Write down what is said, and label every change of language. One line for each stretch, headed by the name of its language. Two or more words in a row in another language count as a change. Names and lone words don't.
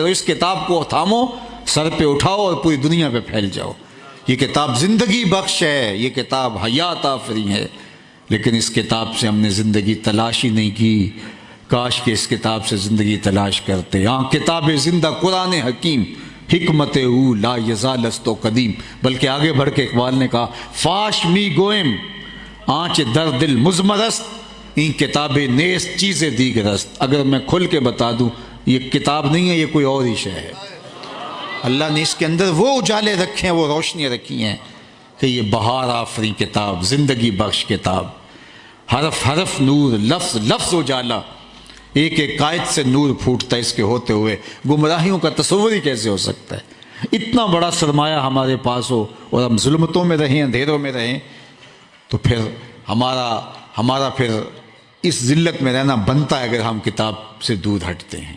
Urdu: اس کتاب کو تھامو، سر پہ اٹھاؤ اور پوری دنیا پہ پھیل جاؤ۔ یہ کتاب زندگی بخش ہے، یہ کتاب حیات آفری ہے، لیکن اس کتاب سے ہم نے زندگی تلاش ہی نہیں کی۔ کاش کہ اس کتاب سے زندگی تلاش کرتے۔
Persian: ہاں کتاب زندہ قرآن حکیم، حکمت او لا یزال است و قدیم،
Urdu: بلکہ آگے بڑھ کے اقبال نے کہا
Persian: فاش می گوئم آنچ در دل مزمرست این کتاب نیست چیز دیگر است.
Urdu: اگر میں کھل کے بتا دوں یہ کتاب نہیں ہے، یہ کوئی اور ہی شے ہے. اللہ نے اس کے اندر وہ اجالے رکھے ہیں، وہ روشنیاں رکھی ہیں کہ یہ بہار آفریں کتاب، زندگی بخش کتاب، حرف حرف نور، لفظ لفظ اجالا، ایک ایک قائد سے نور پھوٹتا ہے اس کے ہوتے ہوئے. گمراہیوں کا تصور ہی کیسے ہو سکتا ہے؟ اتنا بڑا سرمایہ ہمارے پاس ہو اور ہم ظلمتوں میں رہیں، اندھیروں میں رہیں، تو پھر ہمارا پھر اس ذلت میں رہنا بنتا ہے اگر ہم کتاب سے دور ہٹتے ہیں.